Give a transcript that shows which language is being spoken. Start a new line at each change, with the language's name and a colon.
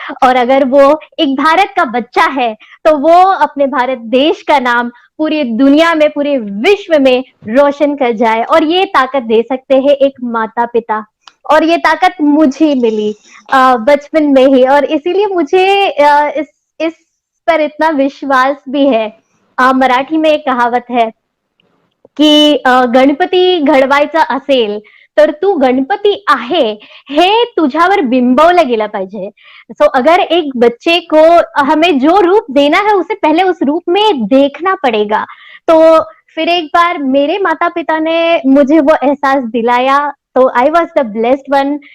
Hindi: और अगर वो एक भारत का बच्चा है तो वो अपने भारत देश का नाम पूरी दुनिया में, पूरे विश्व में रोशन कर जाए। और ये ताकत दे सकते हैं एक माता पिता, और ये ताकत मुझे मिली बचपन में ही, और इसीलिए मुझे इस पर इतना विश्वास भी है। मराठी में एक कहावत है की
Marathi: गणपती घडवायचा असेल तर तू गणपती आहे हे तुझ्यावर बिंबवलं गेलं पाहिजे।
Hindi: सो अगर एक बच्चे को हमें जो रूप देना है उसे पहले उस रूप में देखना पड़ेगा। तो फिर एक बार मेरे माता पिता ने मुझे वो एहसास दिलाया, तो
English: I was the blessed one.